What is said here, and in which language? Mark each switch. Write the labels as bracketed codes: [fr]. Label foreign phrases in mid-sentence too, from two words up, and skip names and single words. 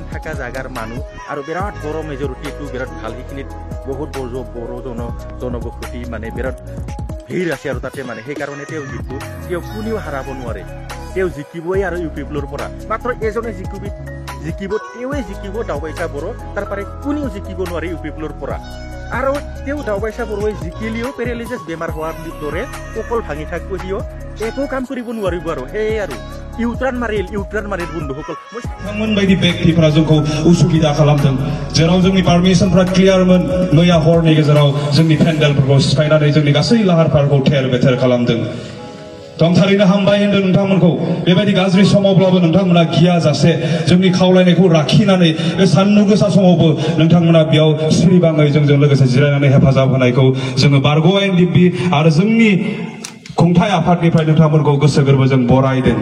[as] থকা জাগাৰ মানুহ আৰু বিৰাট বড়ো মেজৰিটিটো বিৰাট ভাল সেইখিনিত বহুত বড়ো জনবসতি মানে বিৰাট ভিৰ আছে আৰু তাতে মানে সেইকাৰণে তেওঁ কোনেও হাৰাব নোৱাৰে তেওঁ জিকিবই আৰু ইউপিপিএলৰ পৰা মাত্ৰ এজনে জিকিব তেওঁৱে জিকিব দাওবাইছা বড়ো তাৰপৰা কোনেও জিকিব নোৱাৰে ইউপিপিএলৰ পৰা আৰু তেওঁ দাওবাইছা বড়োৱে জিকিলেও পেৰালাইচিছ বেমাৰ হোৱাৰ দৰে কঁকল ভাঙি থাকিব সিও একো কাম কৰিব নোৱাৰিব আৰু সেয়ে আৰু ইউটার্ন মারিল বন্ধুসকল [brx] बिथांमोन बायदि व्यक्तिफोरा जोंखौ उसुबिदा खालामदों जेराव जोंनि पारमिशनफोरा क्लियारमोन मैया हरनि गेजेराव जोंनि पेन्डेलफोरखौ सिफायनानै जोंनि गासै लाहार फाहारखौ थेर बेथेर खालामदों थारैनो हामबाय होनदों नोंथांमोनखौ बेबायदि गाज्रि समावब्लाबो नोंथांमोना गियाजासे जोंनि खावलायनायखौ लाखिनानै बे सानदुं गोसा समावबो नोंथांमोना बेयाव सिरिबाङै जोंजों लोगोसे जिरायनानै हेफाजाब होनायखौ जोङो बारग' एनडिपि आरो जोंनि खुंथाय आफादनिफ्राय नोंथांमोनखौ गोसो गोरबोजों बरायदों।